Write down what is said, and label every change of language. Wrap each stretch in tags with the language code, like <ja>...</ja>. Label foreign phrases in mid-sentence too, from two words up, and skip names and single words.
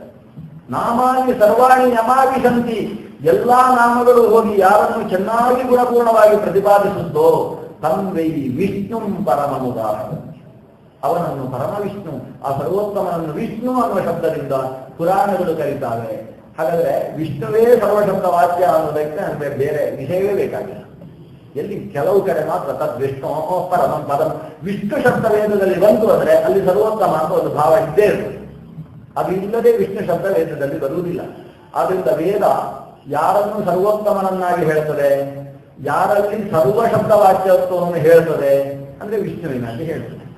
<sa>ನಾಮಾನಿ ಸರ್ವಾಣಿ ಯಮಾವಿಶಂತಿ,</sa> <kn>ಎಲ್ಲಾ ನಾಮಗಳು ಹೋಗಿ ಯಾರನ್ನು ಚೆನ್ನಾಗಿ ಗುಣಪೂರ್ಣವಾಗಿ ಪ್ರತಿಪಾದಿಸುತ್ತೋ</kn> <sa>ತಂವೈ ವಿಷ್ಣು ಪರಮನುದಾಹ,</sa> <kn>ಅವನನ್ನು ಪರಮವಿಷ್ಣು ಆ ಸರ್ವೋತ್ತಮನನ್ನು ವಿಷ್ಣು ಅನ್ನುವ ಶಬ್ದದಿಂದ ಪುರಾಣಗಳು ಕರೀತಾವೆ. ಹಾಗಾದ್ರೆ ವಿಷ್ಣುವೇ ಸರ್ವಶಬ್ದ ವಾಕ್ಯ ಅನ್ನೋದಕ್ಕೆ ಅಂದ್ರೆ ಬೇರೆ ವಿಷಯವೇ ಬೇಕಾಗಿಲ್ಲ. ಎಲ್ಲಿ ಕೆಲವು ಕಡೆ ಮಾತ್ರ</kn> <sa>ತದ್ ವಿಷ್ಣು ಪರಮಂ ಪದಂ,</sa> <kn>ವಿಷ್ಣು ಶಬ್ದ ವೇದದಲ್ಲಿ ಬಂತು ಅಂದ್ರೆ ಅಲ್ಲಿ ಸರ್ವೋತ್ತಮ ಅಂತ ಒಂದು ಭಾವ ಇದ್ದೇ ಇರ್ತದೆ. ಅದು ಇಲ್ಲದೆ ವಿಷ್ಣು ಶಬ್ದ ವೇದದಲ್ಲಿ ಬರುವುದಿಲ್ಲ. ಆದ್ರಿಂದ ವೇದ ಯಾರನ್ನು ಸರ್ವೋತ್ತಮನನ್ನಾಗಿ ಹೇಳ್ತದೆ, ಯಾರಲ್ಲಿ ಸರ್ವ ಶಬ್ದ ವಾಕ್ಯತ್ವವನ್ನು ಹೇಳ್ತದೆ ಅಂದ್ರೆ ವಿಷ್ಣುವಿನಲ್ಲಿ ಹೇಳ್ತದೆ.</kn>